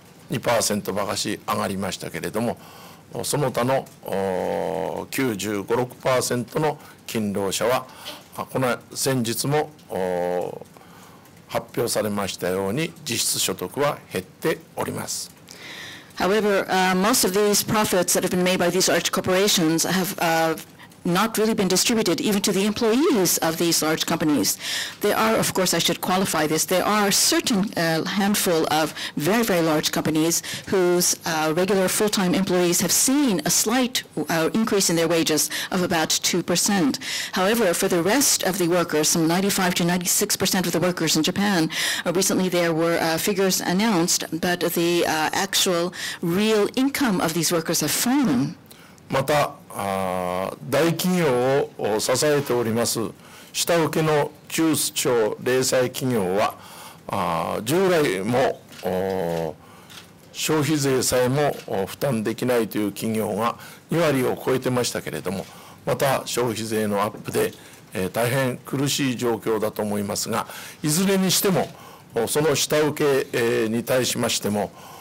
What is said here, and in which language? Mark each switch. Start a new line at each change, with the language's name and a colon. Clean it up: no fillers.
Japanese: 2% ばかし上がりましたけれども、その他の95、6% の勤労者はこの先日も発表されましたように実質所得は減っております。
English: However, most of these profits that have been made by these large corporations have not really been distributed even to the employees of these large companies. There are, of course, I should qualify this, there are a certain handful of very, very large companies whose regular full-time employees have seen a slight increase in their wages of about 2%. However, for the rest of the workers, some 95 to 96% of the workers in Japan, recently there were figures announced, but the actual real income of these workers have fallen.
Japanese: また大企業を支えております下請けの中小零細企業は従来も消費税さえも負担できないという企業が2割を超えてましたけれども、また消費税のアップで大変苦しい状況だと思いますが、いずれにしてもその下請けに対しましても